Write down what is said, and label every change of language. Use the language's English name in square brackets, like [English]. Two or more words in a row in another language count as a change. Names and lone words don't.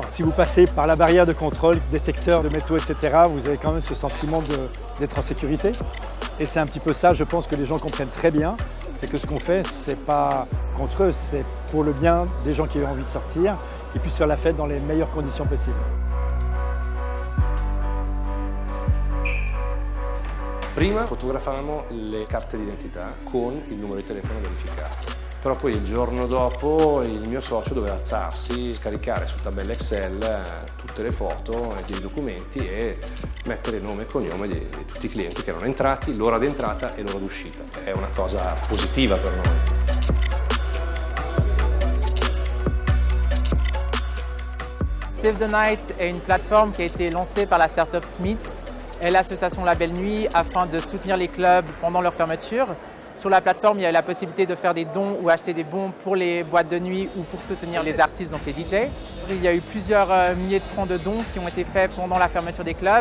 [French] Si vous passez par la barrière de contrôle, détecteur de métaux, etc., vous avez quand même ce sentiment d'être en sécurité. Et c'est un petit peu ça, je pense que les gens comprennent très bien. C'est que ce qu'on fait, c'est pas contre eux, c'est pour le bien des gens qui ont envie de sortir, qui puissent faire la fête dans les meilleures conditions possibles. [Italian] Prima fotografavamo le carte d'identità con il numero di telefono verificato. Però poi il giorno dopo il mio socio doveva alzarsi, scaricare su tabella Excel tutte le foto dei documenti e mettere nome e cognome di tutti i clienti che erano entrati, l'ora di entrata e l'ora d'uscita. È una cosa positiva per noi. [French] Save the Night est une plateforme qui a été lancée par la start-up Smiths et l'association La Belle Nuit afin de soutenir les clubs pendant leur fermeture. Sur la plateforme, il y a la possibilité de faire des dons ou acheter des bons pour les boîtes de nuit ou pour soutenir les artistes, donc les DJ. Il y a eu plusieurs milliers de francs de dons qui ont été faits pendant la fermeture des clubs.